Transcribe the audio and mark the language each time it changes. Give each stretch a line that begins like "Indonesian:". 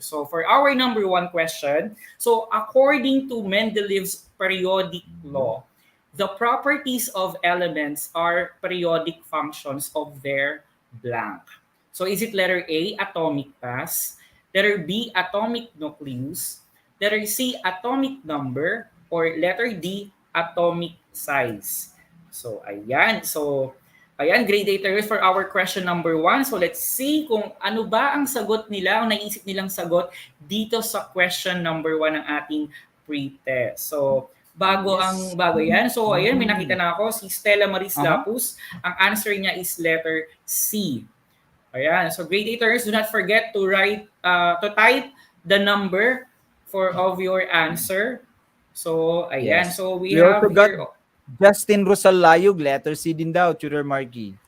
English: So for our number 1 question, so according to Mendeleev's periodic law, the properties of elements are periodic functions of their blank. So is it letter A, atomic mass, letter B, atomic nucleus, letter C, atomic number, or letter D, atomic size? So ayan. Grade 8 for our question number 1. So let's see
Filipino: kung ano ba ang sagot nila, ang naisip nilang sagot dito sa question number 1 ng ating pre-test. So bago yan. So ayan, may nakita na ako, si Stella Maris Lapus. Ang answer niya
English: is letter C. Ayan, so grade 8ers, do not forget to type the number of your answer. So ayan, so we have also here got Justin Rosalayog, letter C
Filipino: din daw,
English: Tutor Marky.